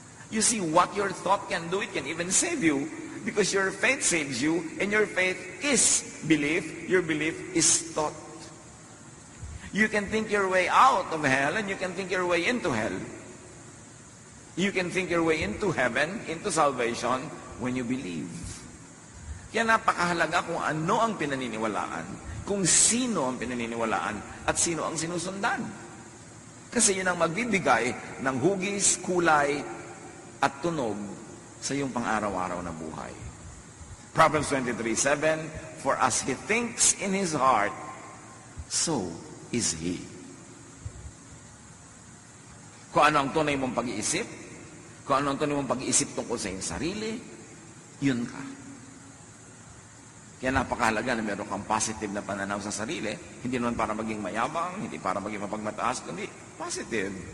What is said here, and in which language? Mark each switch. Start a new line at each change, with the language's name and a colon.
English: You see, what your thought can do, it can even save you, because your faith saves you, and your faith is belief, your belief is thought. You can think your way out of hell and you can think your way into hell. You can think your way into heaven, into salvation, when you believe.
Filipino: Kaya napakahalaga kung ano ang pinaniniwalaan, kung sino ang pinaniniwalaan, at sino ang sinusundan. Kasi yun ang magbibigay ng hugis, kulay, at tunog sa iyong pang-araw-araw na buhay.
English: Proverbs 23:7, for as he thinks in his heart, so is he.
Filipino: Kung ano ang tunay mong pag-iisip, kung ano ang tunay mong pag-iisip tungkol sa iyong sarili, yun ka. Kaya napakahalaga na meron kang positive na pananaw sa sarili, hindi naman para maging mayabang, hindi para maging mapagmataas, kundi positive.